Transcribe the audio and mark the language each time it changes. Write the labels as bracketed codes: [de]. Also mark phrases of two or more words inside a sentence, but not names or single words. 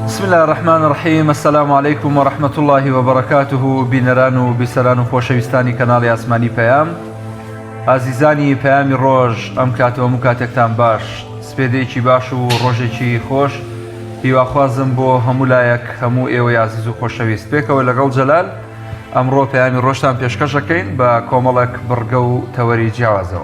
[ar] الله الرحمن الرحيم. السلام عليكم ورحمة الله وبركاته. [ckb] بنران و بسران و خۆشەویستانی کەناڵی ئاسمانی پەیام، ئازیزانی پەیامی ڕۆژ، ئەم کاتەوە هەموو کاتێکتان باش، سپێدەیەکی باش و ڕۆژێکی خۆش هیواخوازم بۆ هەموو لایەک، هەموو ئێوەی عزیز و خۆشەویست. پێکەوە لەگەڵ جەلال ئەمڕۆ پەیامی ڕۆژتان پێشکەش دەکەین بە کۆمەڵێک بڕگە و تەوەری جیاوازەوە.